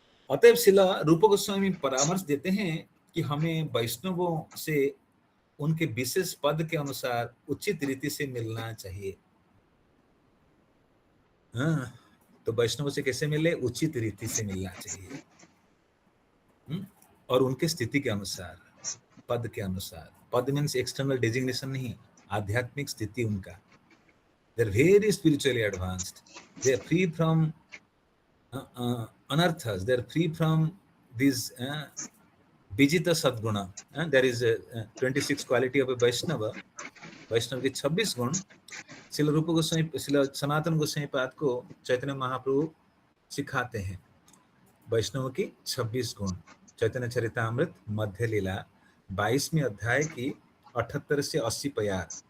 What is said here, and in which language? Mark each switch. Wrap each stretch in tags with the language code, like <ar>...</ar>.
<hi>अतएव शिला रूप गोस्वामी परामर्श देते हैं कि हमें वैष्णवों से उनके विशेष पद के अनुसार उचित रीति से मिलना चाहिए। तो वैष्णव से कैसे मिले? उचित रीति से मिलना चाहिए। और उनके स्थिति के अनुसार, पद के अनुसार। पद</hi> <en>means external designation</en> <hi>नहीं, आध्यात्मिक स्थिति उनका।</hi> <en>They are very spiritually advanced. They are free from anarthas. They are free from these Vijita Sadguna. There is 26 quality of a Vaishnava.</en> <hi>वैष्णव के 26 गुण श्रील रूप गोस्वामी, श्रील सनातन गोस्वामी पाद को चैतन्य महाप्रभु सिखाते हैं। वैष्णव की 26 गुण। चैतन्य चरितामृत मध्य लीला 22वें अध्याय की 78 से 80 पयार।</hi>